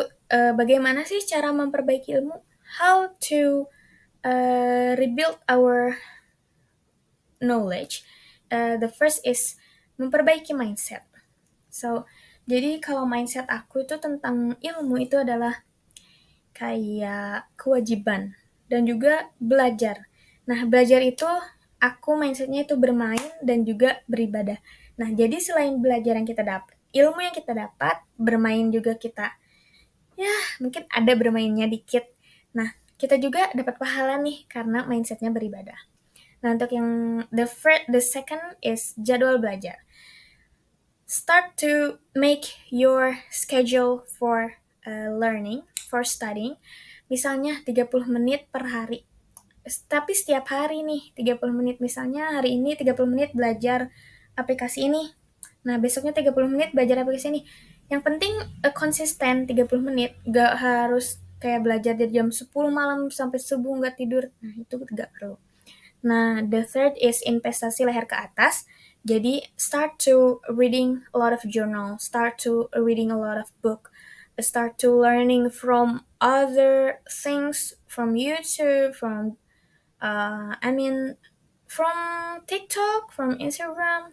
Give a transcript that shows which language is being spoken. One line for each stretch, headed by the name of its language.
Indonesian: Bagaimana sih cara memperbaiki ilmu?
English: How to rebuild our knowledge. The first is
Indonesian: memperbaiki
English: mindset.
Indonesian: So, jadi kalau mindset aku itu tentang ilmu itu adalah kayak kewajiban dan juga belajar. Nah, belajar itu aku mindsetnya itu bermain dan juga beribadah. Nah, jadi selain belajar yang kita dapat, ilmu yang kita dapat, bermain juga kita, ya mungkin ada bermainnya dikit. Nah, kita juga dapat pahala nih karena mindsetnya beribadah. Nah, untuk yang
English: the second is
Indonesian: jadwal belajar.
English: Start to make your schedule for learning, for studying.
Indonesian: Misalnya 30 menit per hari. Tapi setiap hari nih, 30 menit. Misalnya hari ini 30 menit belajar aplikasi ini. Nah, besoknya 30 menit belajar aplikasi ini. Yang penting konsisten 30 menit. Gak harus kayak belajar dari jam 10 malam sampai subuh gak tidur. Nah, itu gak perlu. Nah,
English: the third is
Indonesian: investasi leher ke atas.
English: Jadi, start to reading a lot of journal, start to reading a lot of book, start to learning from other things, from YouTube, from TikTok, from Instagram.